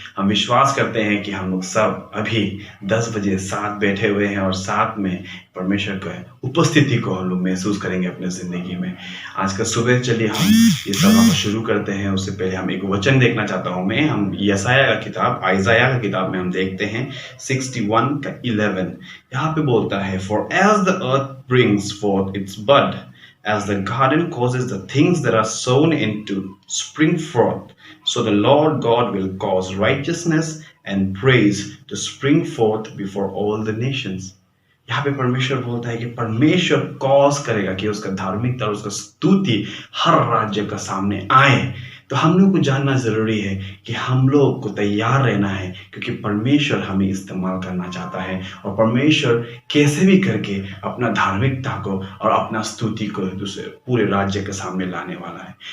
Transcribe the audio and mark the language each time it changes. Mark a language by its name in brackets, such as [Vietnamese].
[Hindi] हम विश्वास करते हैं कि हम लोग सब अभी 10 बजे साथ बैठे हुए हैं और साथ में परमेश्वर की उपस्थिति को हम लोग महसूस करेंगे अपने ज़िंदगी में। आज का सुबह चलिए हम ये सभा को शुरू करते हैं। उससे पहले हम एक वचन देखना चाहता हूँ मैं। हम यशायाह का किताब, आइज़ाया का किताब में हम देखते हैं 61 का 11। यहाँ पे बोलता है, [English] For as the earth brings forth its bud, as the garden causes the things that are sown into spring forth, so the Lord God will cause righteousness and praise to spring forth before all the nations. [Hindi] यहाँ पे परमेश्वर बोलता है कि परमेश्वर cause करेगा कि उसका धार्मिकता और उसका स्तुति हर राज्य का सामने आए। तो हम लोग को जानना जरूरी है कि हम लोग को तैयार रहना है, क्योंकि परमेश्वर हमें इस्तेमाल करना चाहता है और परमेश्वर कैसे भी करके अपना धार्मिकता को और अपना स्तुति को दूसरे पूरे राज्य के सामने लाने वाला है।